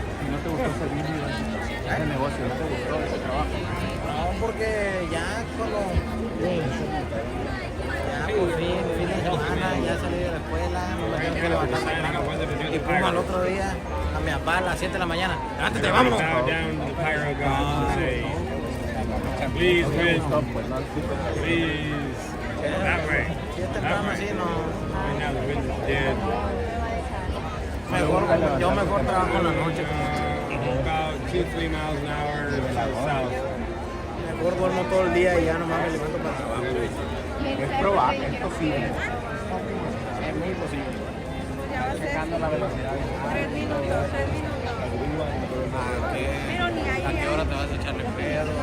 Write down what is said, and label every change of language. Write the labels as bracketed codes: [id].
[es] ¿Y no te gustó servir ese negocio? ¿No te gustó ese trabajo? No, porque ya solo... Ya por fin de semana ya salí de la escuela, no me tengo que levantar temprano. Y pum, al otro día, a mi papá a las 7 de la mañana. ¡Levántate, vámonos! [en] Bow down to the pyro gods and say, please, wind, please, that way. [es] Si es temprano así, no. [en] Right now the wind is dead. [es] Yo mejor trabajo en la noche. [en] About 2-3 miles an hour to the south. [es] Mejor duermo todo el día y ya nomás me levanto para el trabajo. Es probable, es posible. Es muy posible. Dejando la velocidad. 3 minutos. Pero ni ahí. ¿A qué hora te vas a echarle pedo?